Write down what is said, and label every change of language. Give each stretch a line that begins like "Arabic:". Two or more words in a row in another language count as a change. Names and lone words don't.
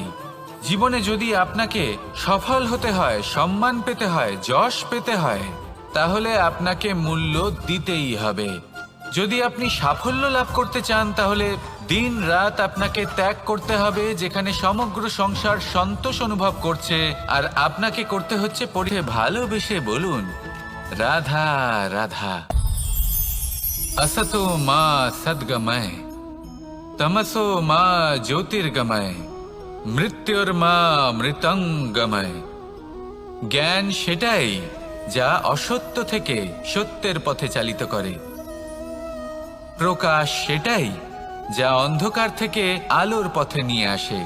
Bangla: জীবনে যদি আপনাকে সফল হতে হয়, সম্মান পেতে হয়, যশ পেতে হয়, তাহলে আপনাকে মূল্য দিতেই হবে। যদি আপনি সাফল্য লাভ করতে চান তাহলে দিন রাত আপনাকে ত্যাগ করতে হবে, যেখানে সমগ্র সংসার সন্তোষ অনুভব করছে, আর আপনাকে করতে হচ্ছে পড়ে ভালোবেসে বলুন, রাধা রাধা।
Sanskrit: असतो मा सद्गमय তমসো মা জ্যোতির্গময়, মৃত্যুর মা মৃতঙ্গময়। জ্ঞান সেটাই যা অসত্য থেকে সত্যের পথে চালিত করে। প্রকাশ সেটাই যা অন্ধকার থেকে আলোর পথে নিয়ে আসে।